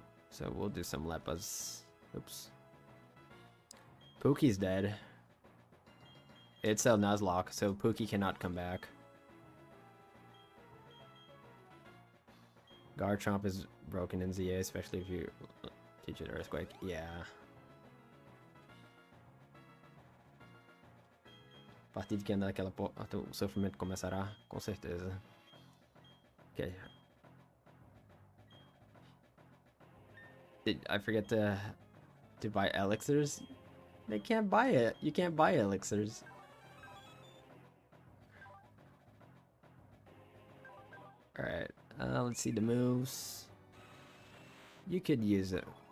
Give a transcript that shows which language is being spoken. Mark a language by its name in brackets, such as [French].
[English] So we'll do some Lepas. Oops. Pookie's dead. It's a Nuzlocke, so Pookie cannot come back. Garchomp is broken in ZA, especially if you teach it Earthquake. Yeah. [Portuguese] Partir que anda daquela porra, o sofrimento começará, com certeza. [English] Okay. Did I forget to buy elixirs? They can't buy it. You can't buy elixirs. Alright, let's see the moves. You could use it.